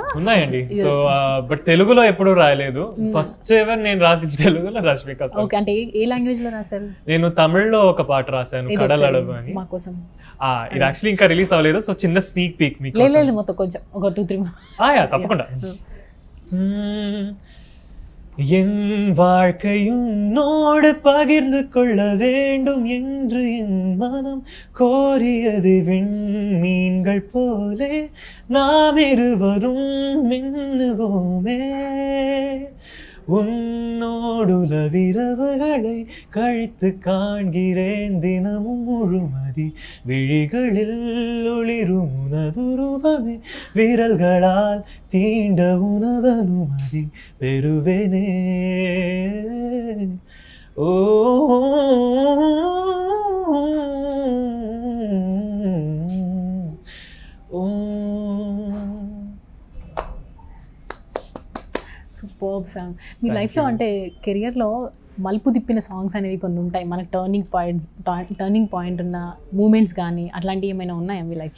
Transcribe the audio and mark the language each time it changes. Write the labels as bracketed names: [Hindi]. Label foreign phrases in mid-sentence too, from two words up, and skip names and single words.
[Telugu] ఉన్నాయండి. [English] so but [Telugu] తెలుగులో ఎప్పుడూ రాయలేదు. [English] first ever [Telugu] నేను రాసింది తెలుగులో రష్మిక. ఓకే, అంటే ఏ లాంగ్వేజ్ లో రాశారు? నేను తమిళ్లో ఒక పాట రాశాను, కడలడబు అని. మా కోసం ఇది యాక్చువల్లీ ఇంకా రిలీజ్ అవ్వలేదు. సో చిన్న [English] sneak peek [Telugu] మీకు. లేదు మొత్తం కొంచెం ఒక 2-3 తప్పకుండా. [Tamil] என் வாழ்க்கையும் நோடு பகிர்ந்து கொள்ள வேண்டும் என்று என் மனம் கோரியது. விண்மீன்கள் போலே நாம் இருவரும் மின்னுவோமே. உன்னோடுலவிரவுகளை கழித்து காண்கிறேன் தினமும் முழுமதி. விழிகளில் ஒளிரும் உனதுருவமே, விரல்களால் தீண்ட உனதனுமதி பெறுவேனே. ஓ [English] super song. [Telugu] మీ లైఫ్లో అంటే కెరియర్లో మలుపు తిప్పిన సాంగ్స్ అనేవి కొన్ని ఉంటాయి, మనకు [English] turning point [Telugu] ఉన్న మూమెంట్స్ కానీ అట్లాంటివి ఏమైనా ఉన్నాయా మీ లైఫ్లో?